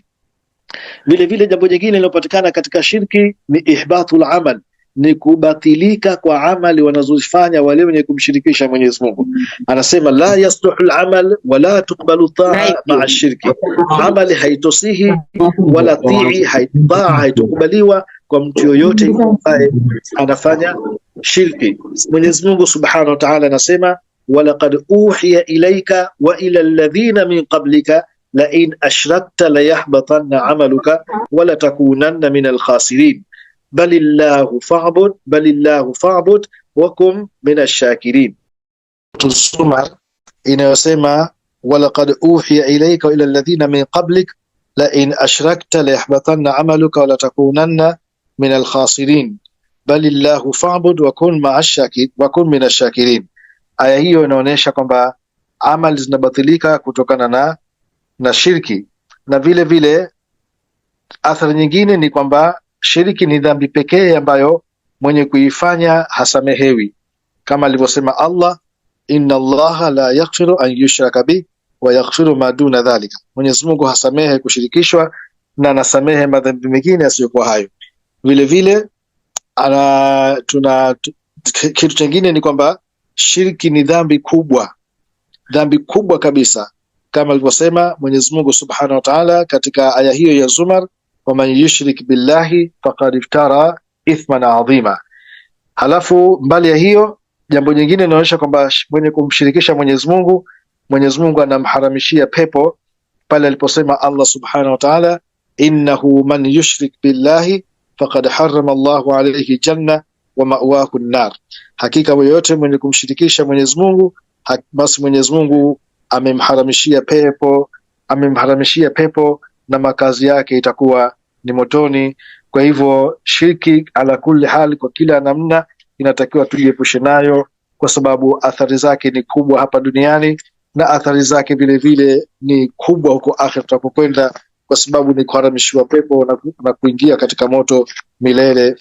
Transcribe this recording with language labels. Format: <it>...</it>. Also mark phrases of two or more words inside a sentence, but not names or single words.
<sw>Vile vile jambo jingine linalopatikana katika shirki ni</sw> <ar>إحباط العمل,</ar> <sw>ni kubatilika kwa amali wanazofanya wale wenye kumshirikisha Mwenyezi Mungu. Anasema</sw> <ar>لا يصلح العمل ولا تقبل طاعة مع شرك,</ar> <sw>amali haitosihi wala taa haitukubaliwa kwa mtu yoyote ambaye anafanya shirki. Mwenyezi Mungu</sw> <ar>سبحانه وتعالى anasema ولقد أوحي إليك وإلى الذين من قبلك لئن أشركت ليحبطن عملك ولتكونن من الخاسرين بل الله فاعبد وكن من الشاكرين.</ar> <sw>Tusoma inayosema</sw> <ar>ولقد أوحي إليك وإلى الذين من قبلك لئن أشركت ليحبطن عملك ولتكونن من الخاسرين بل الله فاعبد وكن من الشاكرين.</ar> <sw>Aya hiyo inaonyesha kwamba amali zinabatilika kutokana na shirki, na vile vile athari nyingine ni kwamba shirki ni dhambi pekee ambayo mwenye kuifanya hasamehewi, kama alivyosema Allah</sw> <ar>إن الله لا يغفر أن يشرك به ويغفر ما دون ذلك,</ar> <sw>Mwenyezi Mungu hasamehe kushirikishwa na anasamehe madhambi mengine yasiyokuwa hayo. Vile vile kitu kingine ni kwamba shirki ni dhambi kubwa kabisa, kama alivyosema Mwenyezi Mungu</sw> <ar>سبحانه وتعالى</ar> <sw>katika aya hiyo ya Zumar,</sw> <ar>ومن يشرك بالله فقد افترى إثما عظيما.</ar> <sw>Halafu mbali ya hiyo, jambo jingine linaonyesha kwamba mwenye kumshirikisha Mwenyezi Mungu anamharamishia pepo pale aliposema Allah</sw> <ar>سبحانه وتعالى, إنه من يشرك بالله فقد حرم الله عليه الجنة ومأواه النار,</ar> <sw>hakika yoyote mwenye kumshirikisha Mwenyezi Mungu basi Mwenyezi Mungu amemharamishia pepo na makazi yake itakuwa ni motoni. Kwa hivyo shirki</sw> <ar>على كل حال,</ar> <sw>kwa kila namna inatakiwa tujiepushe nayo, kwa sababu athari zake ni kubwa hapa duniani na athari zake vile vile ni kubwa huko akhera tutapokwenda, kwa sababu ni kuharamishiwa pepo na kuingia katika moto milele.</sw>